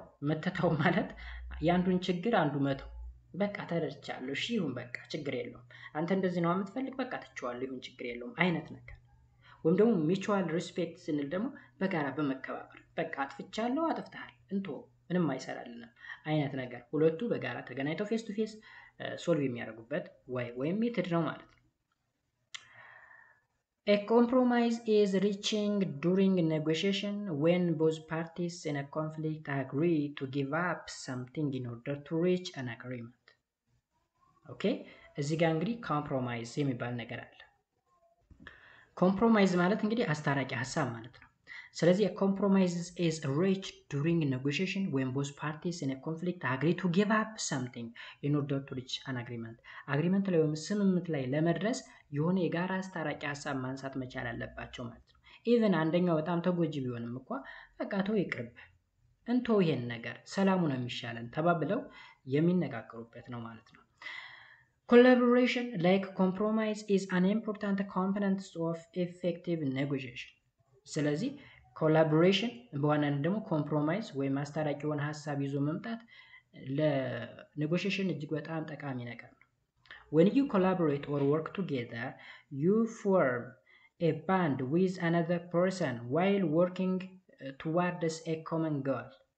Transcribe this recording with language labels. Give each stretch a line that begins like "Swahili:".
Amharic: መተታው ማለት የአንዱን ችግር አንዱ መተው በቃ ተረድቻለሁ፣ እሺ ይሁን በቃ ችግር የለውም፣ አንተ እንደዚህ ነው የምትፈልግ በቃ ትቼዋለሁ ይሁን ችግር የለውም አይነት ነገር። ወይም ደግሞ ሚቹዋል ሪስፔክት ስንል ደግሞ በጋራ በመከባበር በቃ አጥፍቻለሁ፣ አጥፍተሃል፣ እንቶ ምንም አይሰራልንም አይነት ነገር ሁለቱ በጋራ ተገናኝተው ፌስ ቱ ፌስ ሶልቭ የሚያደርጉበት ወይም ሜተድ ነው ማለት ነው።
English: A compromise is reaching during negotiation when both parties in a conflict agree to give up something in order to reach an agreement.
Amharic: ኦኬ እዚህ ጋር እንግዲህ ኮምፕሮማይዝ የሚባል ነገር አለ። ኮምፕሮማይዝ ማለት እንግዲህ አስታራቂ ሀሳብ ማለት ነው። ስለዚህ ኮምፕሮማይዝ
English: is reached during negotiation when both parties in a conflict agree to give up something in order to reach an agreement.
Amharic: አግሪመንት ላይ ወይም ስምምነት ላይ ለመድረስ የሆነ የጋራ አስታራቂ ሀሳብ ማንሳት መቻል አለባቸው ማለት ነው። ኢቨን አንደኛው በጣም ተጎጂ ቢሆንም እንኳ በቃ ተው ይቅርብ፣ እንተው ይሄን ነገር ሰላሙ ነው የሚሻለን ተባብለው የሚነጋገሩበት ነው ማለት ነው።
English: Collaboration, like compromise, is an important component of effective negotiation.
Amharic: ስለዚህ ኮላቦሬሽን በዋናነት ደግሞ ኮምፕሮማይዝ ወይም አስታራቂ የሆነ ሀሳብ ይዞ መምጣት ለኔጎሽዬሽን እጅግ በጣም ጠቃሚ ነገር ነው።
English: When you collaborate or work together, you form a bond with another person while working towards a common goal.